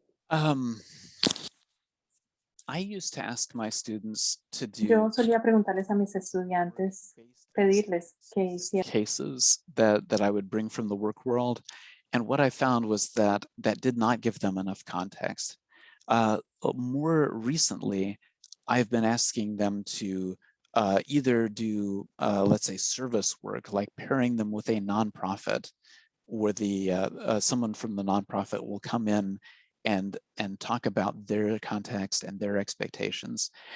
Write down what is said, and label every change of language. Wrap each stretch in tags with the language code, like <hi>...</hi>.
<en>I used to ask my students to do</en> <es>Yo solía preguntarles a mis estudiantes, pedirles que hicieran</es> <en>cases that I would bring from the work world. And what I found was that did not give them enough context. More recently, I've been asking them to either do, let's say, service work, like pairing them with a nonprofit, where someone from the nonprofit will come in and talk about their context and their expectations.</en>